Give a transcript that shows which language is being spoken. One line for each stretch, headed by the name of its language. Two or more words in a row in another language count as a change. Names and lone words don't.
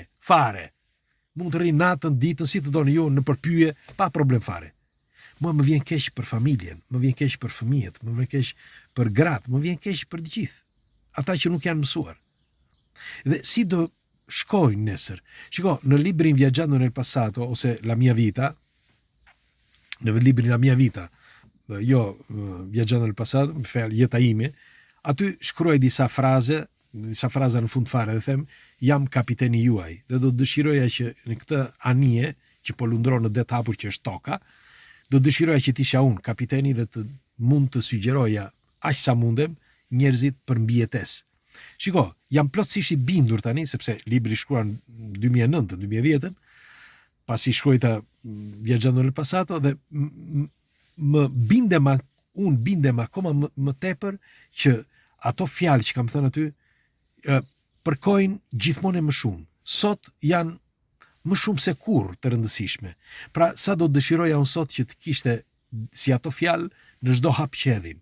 Albanian: Mund të rri natën, ditën, si të doni ju, në përpyje, pa problem fare. Mua më vjen keq për familjen, më vjen keq për fëmijët, më vjen keq për gratë, më vjen keq për të gjithë. Ata që nuk janë mësuar. Dhe si do shkojnë nesër? Shiko, në librin Viaggiando nel passato ose La mia vita, në librin La mia vita, jo Viaggiando nel passato, më fal, jeta ime, aty shkruaj disa fraza në fund fare dhe them, jam kapiteni juaj, dhe do të dëshiroja që në këtë anije që po lundron në det hapur që është toka, do dëshiroja që t'isha unë kapiteni dhe të mund të sugjeroja aq sa mundem njerëzit për mbijetesë. Shiko, jam plotësisht i bindur tani, sepse libri shkruar në 2009-2010, pasi shkruajta Viaggiando nel passato, dhe unë bindem akoma më tepër që ato fjalë që kam thënë aty përkojnë gjithmonë më shumë. Sot janë më shumë se kurrë të rëndësishme. Pra, sa do dëshiroja unë sot që të kishte si ato fjalë në çdo hap që hedhim.